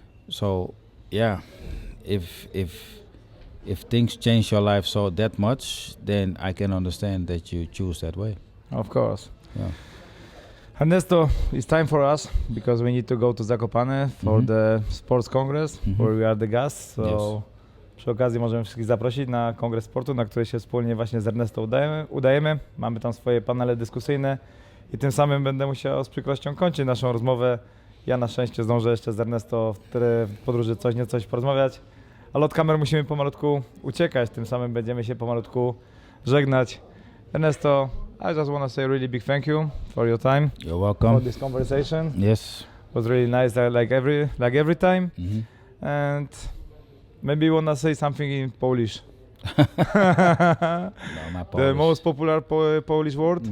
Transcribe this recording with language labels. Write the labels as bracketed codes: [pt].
[en] So yeah, if things change your life so that much, then I can understand that you choose that way. Of course. Yeah. Ernesto, it's time for us because we need to go to Zakopane for the Sports Congress, where we are the guests. [pl] So przy okazji możemy wszystkich zaprosić na Kongres Sportu, na który się wspólnie właśnie z Ernesto udajemy. Mamy tam swoje panele dyskusyjne i tym samym będę musiał z przykrością kończyć naszą rozmowę. Ja na szczęście zdążę jeszcze z Ernesto w podróży coś porozmawiać, ale od kamer musimy pomalutku uciekać, tym samym będziemy się pomalutku żegnać. [en] Ernesto, I just want to say a really big thank you for your time. You're welcome. For this conversation. Yes. It was really nice, like every time. And maybe you want to say something in Polish. No, my Polish. The most popular Polish word?